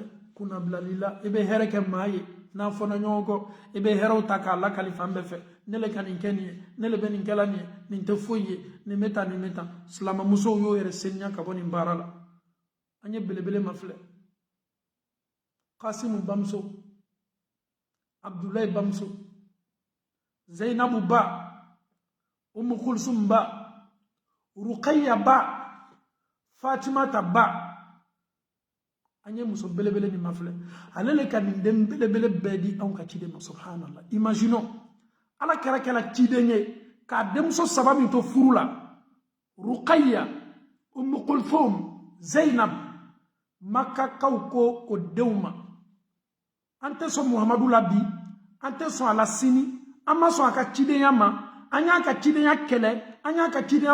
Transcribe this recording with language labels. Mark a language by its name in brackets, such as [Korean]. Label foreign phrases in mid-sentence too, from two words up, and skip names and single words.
[Bambara] kunnabilalila i bɛ hɛrɛ kɛ maa ye n'a fɔra ɲɔgɔn kɔ i bɛ hɛrɛw ta k'a lakali fan bɛɛ fɛ ne le ka nin kɛ nin ye ne le bɛ nin kɛla nin ye nin tɛ foyi ye nin bɛ tan nin bɛ tan silamɛmusow y'o yɛrɛ seniya ka bɔ nin baara la an ye belebele ma filɛ Kasimu bamuso Abdulayi bamuso Zainabu ba Umu Kulsum ba Ruqayya ba Fatimata ba an ye muso belebele min ma filɛ ale le ka nin den belebele bɛɛ di anw ka ciden ma subhanallah imaginons ala kɛra ciden ye k'a denmuso saba min to furu la Ruqayya Umu Kulthum Zainab makakaw ko o denw ma an tɛ sɔn Muhamadu la bi an tɛ sɔn a la sini an ma sɔn a ka cidenya ma an y'a ka cidenya kɛlɛ an y'a ka cidenya